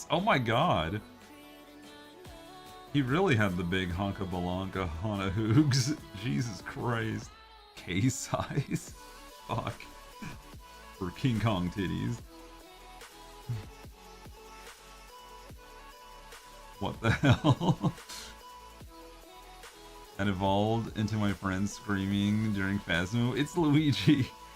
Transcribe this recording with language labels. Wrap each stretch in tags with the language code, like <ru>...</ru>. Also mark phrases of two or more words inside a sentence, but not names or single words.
<en>Oh my god. He really had the big honka balonka hana hoogs. Jesus Christ. K-size? Fuck. For King Kong titties. What the hell? That evolved into my friend screaming during Phasmo, "It's Luigi!</en>